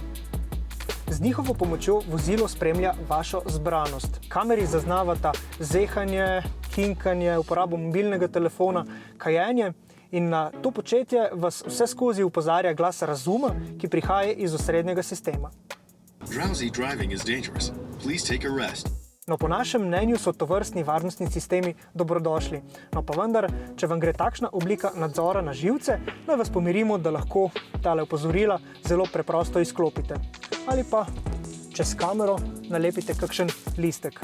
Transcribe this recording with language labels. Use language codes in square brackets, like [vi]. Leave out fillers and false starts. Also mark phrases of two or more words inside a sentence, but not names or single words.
[sl] Z njihovo pomočjo vozilo spremlja vašo zbranost. Kameri zaznavata zehanje, kinkanje, uporabo mobilnega telefona, kajenje in na to početje vas vse skozi opozarja glas razuma, ki prihaja iz osrednjega sistema. [en] Drowsy driving is dangerous. Please take a rest. [sl] No, po našem mnenju so tovrstni varnostni sistemi dobrodošli. No, pa vendar, če vam gre takšna oblika nadzora na živce, naj vas pomirimo, da lahko tale opozorila zelo preprosto izklopite. Ali pa čez kamero nalepite kakšen listek.